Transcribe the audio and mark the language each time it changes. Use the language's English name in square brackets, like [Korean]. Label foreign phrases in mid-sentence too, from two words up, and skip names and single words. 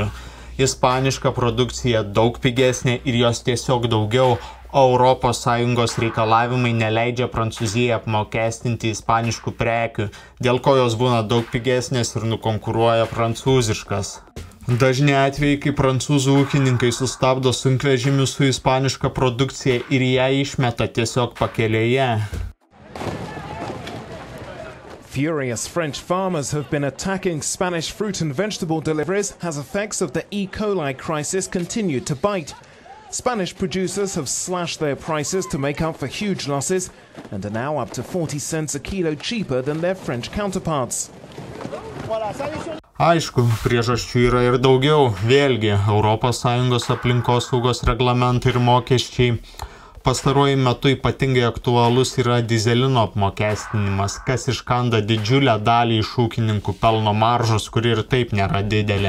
[Lithuanian] Ispaniška produkcija daug pigesnė ir jos tiesiog daugiau, o ES reikalavimai neleidžia Prancūzijai apmokestinti ispaniškų prekių, dėl ko jos būna daug pigesnės ir nukonkuruoja prancūziškas. Dažni atvejai, kai prancūzų ūkininkai sustabdo sunkvežimius su ispaniška produkcija ir ją išmeta tiesiog pakelėje. [English] Furious French farmers have been attacking Spanish fruit and vegetable deliveries as effects of the E. coli crisis continued to bite. Spanish producers have slashed their prices to make up for huge losses and are now up to 40 cents a kilo cheaper than their French counterparts. [Lithuanian] Aišku, priežasčių yra ir daugiau. Vėlgi, ES aplinkosaugos reglamentai ir mokesčiai. Pastaruoju metu ypatingai aktualus yra dizelino apmokestinimas, kas iškanda didžiulę dalį iš ūkininkų pelno maržos, kuri ir taip nėra didelė.